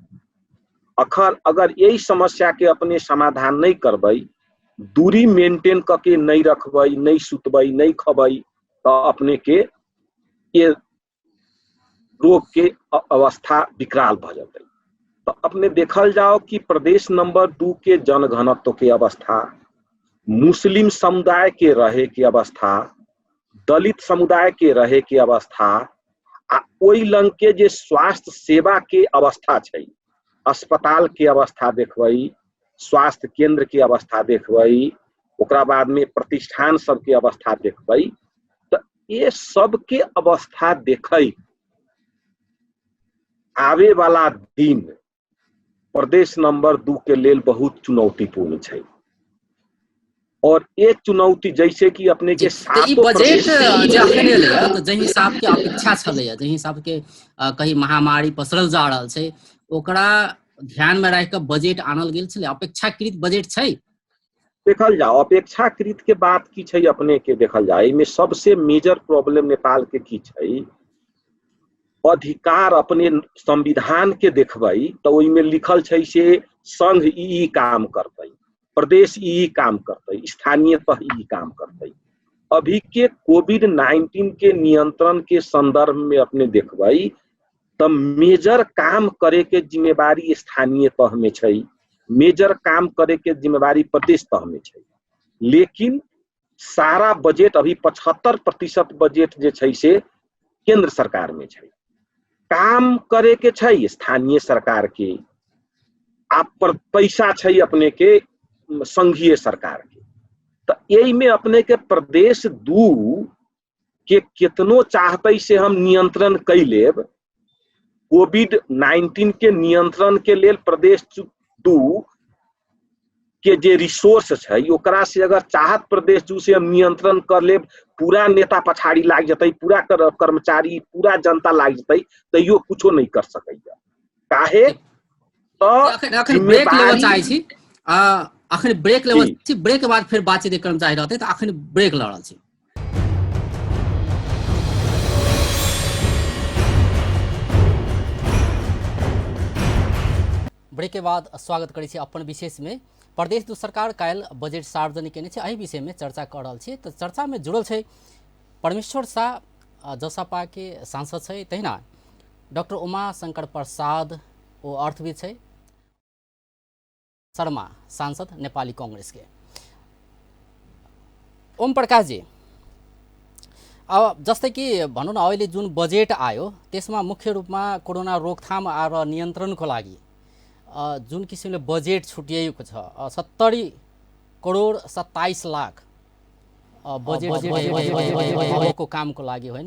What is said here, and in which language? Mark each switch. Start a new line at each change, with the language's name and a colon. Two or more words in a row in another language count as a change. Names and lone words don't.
Maithili: अगर यही समस्या के अपने समाधान नहीं करबै, दूरी मेंटेन करके नहीं रखबै, नहीं सुतबै, नहीं खबै, तो अपने के ये रोग के अवस्था विकराल भ जाते। तो अपने देखल जाओ कि प्रदेश नंबर 2 के जनघनत्व के अवस्था, मुस्लिम समुदाय के रहे की अवस्था, दलित समुदाय के रहे की अवस्था, ओइ लंग के जे स्वास्थ्य सेवा के अवस्था छै, अस्पताल के अवस्था देखबै, स्वास्थ्य केंद्र के अवस्था देखबै, ओकरा बाद में प्रतिष्ठान सब के अवस्था देखबै, तो ये सब के अवस्था देखै आवे वाला दिन प्रदेश नंबर 2 के लेल बहुत चुनौतीपूर्ण है। और एक चुनौती जैसे कि अपने के बजट जे अखन एलैया तो जहि हिसाब के अपेक्षा छलैया, जहि हिसाब के कहीं महामारी पसरल जा रहल छै ओकरा ध्यान में रख के बजट आनल गेल छलै। अपेक्षाकृत बजट छै? देखल जाओ अपेक्षाकृत के बात की छै अपने के देखल जाए में सबसे
English: major problem
Maithili: नेपाल के की छै, अधिकार अपने संविधान के देखबै तो ओइ में लिखल छै से संघ ई काम करतै, प्रदेश ई काम करतै, स्थानीय तह ई काम करतै। अभी के कोविड-19 के नियंत्रण के संदर्भ में अपने देखबै त मेजर काम करे के जिम्मेवारी स्थानीय तह में छै, मेजर काम करे के जिम्मेवारी प्रदेश तह में छै। लेकिन सारा बजेट अभी 75% बजेट जे छै से केंद्र सरकार में छै। काम करे के छै स्थानीय सरकार के, आप पर पैसा छै अपने के संघीय सरकार के। तो यही में अपने के प्रदेश 2 के कितनो चाहते से हम नियंत्रण कई लेब, कोविड-19 के नियंत्रण के लेल प्रदेश 2 के जे रिसोर्स है ओकरा से अगर चाहत प्रदेश 2 से हम नियंत्रण कर लेब, पूरा नेता पछाड़ी लाग जतै, पूरा कर्मचारी, पूरा जनता लाग जतै, तैयो कुछो नहीं कर सकैया। काहे अखन ब्रेक लेवल चाहे छी, अखन ब्रेक लेवल छी, ब्रेक के बाद फिर बातचीत क्रम जारी रहतै। तो अखन ब्रेक ल रहल छी। ब्रेक के बाद स्वागत करै छी अपन विशेष में। प्रदेश 2 सरकार काल बजेट सार्वजनिक केने छै, एहि विषय में चर्चा कर रहल छी। तो चर्चा में जुड़ल छै परमेश्वर शाह जसपा के सांसद छै, तहिना डॉक्टर उमा शंकर प्रसाद ओ अर्थविद छै, शर्मा सांसद नेपाली कांग्रेस के। ओम प्रकाश जी,
Nepali: अब जस्तै कि भनौँ न अहिले जुन बजेट आयो त्यसमा मुख्य रूपमा कोरोना रोकथाम र नियन्त्रणको लागि जुन किसिमले बजेट छुट्याइएको छ 70 करोड 27 लाख बजेट को कामको लागि होइन।